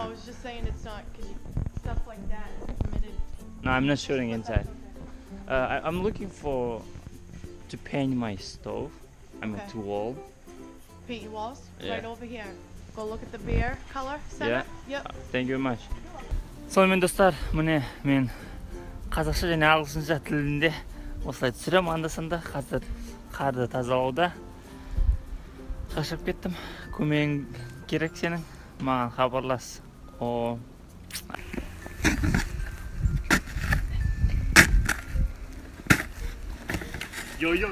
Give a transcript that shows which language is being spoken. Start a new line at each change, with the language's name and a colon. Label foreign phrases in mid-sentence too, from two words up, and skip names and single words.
English: No, I was just saying it's not because stuff like that is permitted. No, I'm not shooting inside. I'm looking to paint my stove. I'm Okay. at the wall. Paint your walls? Yeah. Right over here. Go look at the beer color center. Yeah. Yep. Thank you very much.
Kazakh: Сонымен достар, міне мен қазақша және ағылшынша тілінде осылай түсірем анда-санда. Қазір қарды тазалауда. Шаршап кеттім. Көмегің керек сенің. Маған хабарлас. О. Йо.